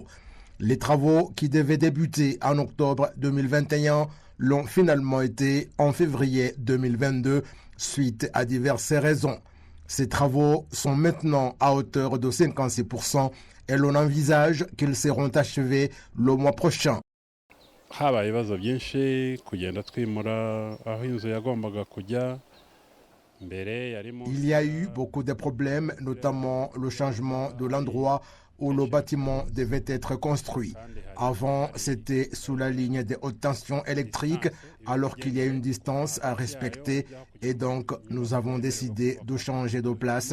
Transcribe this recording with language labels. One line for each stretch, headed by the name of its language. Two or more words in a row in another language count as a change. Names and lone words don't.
French: Les travaux qui devaient débuter en octobre 2021 l'ont finalement été en février 2022 suite à diverses raisons. Ces travaux sont maintenant à hauteur de 56% et l'on envisage qu'ils seront achevés le mois prochain.
Kinyarwanda: habaye ibibazo byinshi kugenda twimura aho inzu yagombaga kujya
French: Il y a eu beaucoup de problèmes, notamment le changement de l'endroit où le bâtiment devait être construit. Avant, c'était sous la ligne de haute tension électrique, alors qu'il y a une distance à respecter, et donc nous avons décidé de changer de place.